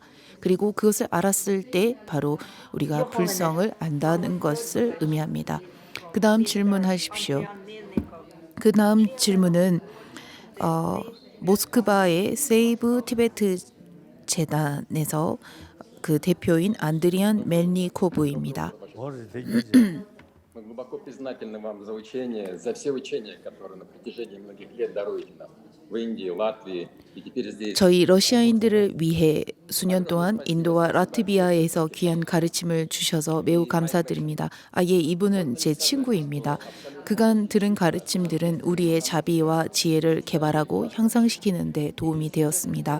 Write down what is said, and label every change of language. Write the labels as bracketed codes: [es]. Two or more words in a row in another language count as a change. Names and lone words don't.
[ko] 그리고 그것을 알았을 때 바로 우리가 불성을 안다는 것을 의미합니다. 그 다음 질문하십시오. 그 다음 질문은 모스크바의 세이브 티베트 재단에서 그 대표인 안드리안 멜니코브입니다. [ru] Мы глубоко признательны вам за учение, за все учения, которые на протяжении многих лет даруете нам в Индии, Латвии и теперь здесь. [ko] 저희 러시아인들을 위해 수년 동안 인도와 라트비아에서 귀한 가르침을 주셔서 매우 감사드립니다. 이분은 제 친구입니다. 그간 들은 가르침들은 우리의 자비와 지혜를 개발하고 향상시키는 데 도움이 되었습니다.